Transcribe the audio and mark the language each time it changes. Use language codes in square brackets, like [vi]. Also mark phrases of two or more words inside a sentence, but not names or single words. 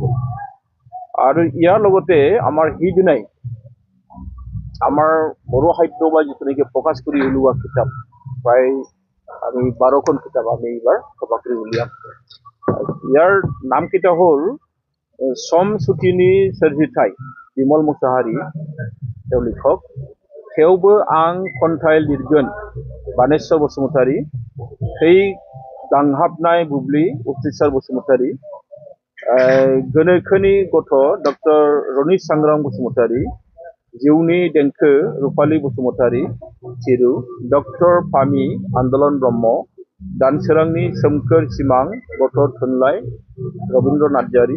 [as] আৰু ইয়াৰ লগতে আমাৰ সেইদিনাই আমাৰ বড়ো সাহিত্য সভাই যিটো নেকি প্ৰকাশ কৰি উলিওৱা কিতাপ, প্ৰায় আমি 12খন কিতাপ আমি এইবাৰ প্ৰকাশ কৰি উলিয়াম। ইয়াৰ নামকেইটা হ'ল চম চুটিনী চেৰজিঠাই, বিমল মুছাহাৰী তেওঁ লিখক। সেউবো আং খন্থাই লিৰগোন, বাণেশ্বৰ বসুমতাৰী। [brx] সেই গাंहाबनाय बुब्लि, उथ्रिसार बसुमतारी। गोनोखोनि गथ' डक्टर रनित सांग्रां बसुमतारी। जिउनि देंखो रुपाली बसुमतारी चिरु। डक्टर फामि आन्दलन ब्रह्म। दानसोरांनि सोमखोर सिमां गथ' थुनलाइ रबीन्द्र नार्जारी।